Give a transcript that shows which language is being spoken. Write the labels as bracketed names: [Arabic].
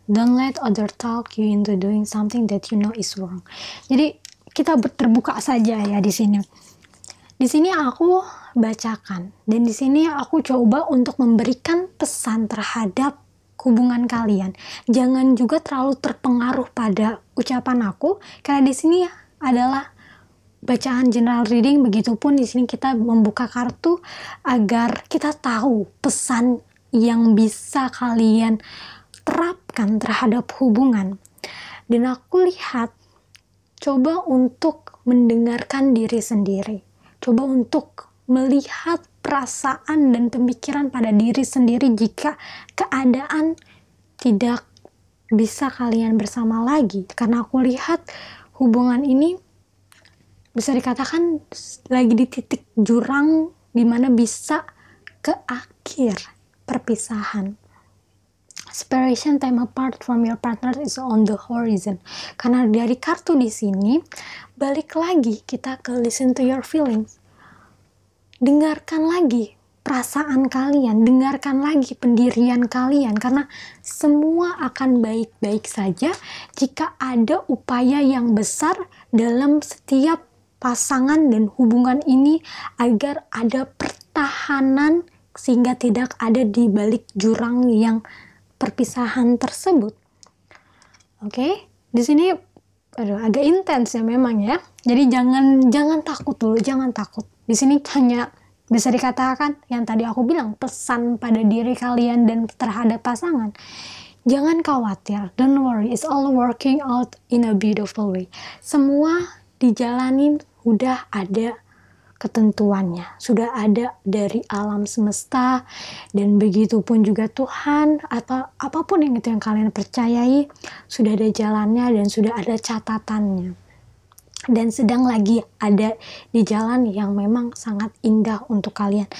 [English] Don't let other talk you into doing something that you know is wrong. [Indonesian] Jadi kita terbuka saja ya di sini. Di sini aku bacakan dan di sini aku coba untuk memberikan pesan terhadap hubungan kalian. Jangan juga terlalu terpengaruh pada ucapan aku, karena di sini adalah bacaan general reading. Begitupun di sini kita membuka kartu agar kita tahu pesan yang bisa kalian terapkan terhadap hubungan. Dan aku lihat, coba untuk mendengarkan diri sendiri. Coba untuk melihat perasaan dan pemikiran pada diri sendiri jika keadaan tidak bisa kalian bersama lagi. Karena aku lihat hubungan ini bisa dikatakan lagi di titik jurang di mana bisa ke akhir perpisahan. [English] Separation time apart from your partner is on the horizon. [Indonesian] Karena dari kartu di sini, balik lagi kita ke [English] listen to your feelings. [Indonesian] Dengarkan lagi perasaan kalian, dengarkan lagi pendirian kalian, karena semua akan baik-baik saja jika ada upaya yang besar dalam setiap pasangan dan hubungan ini agar ada pertahanan sehingga tidak ada di balik jurang yang perpisahan tersebut. Oke, di sini agak intens ya memang ya. Jadi jangan takut dulu, jangan takut. Di sini hanya bisa dikatakan yang tadi aku bilang, pesan pada diri kalian dan terhadap pasangan. Jangan khawatir, [English] don't worry, it's all working out in a beautiful way. [Indonesian] Semua dijalanin, udah ada ketentuannya, sudah ada dari alam semesta, dan begitu pun juga Tuhan atau apapun yang itu yang kalian percayai, sudah ada jalannya dan sudah ada catatannya, dan sedang lagi ada di jalan yang memang sangat indah untuk kalian.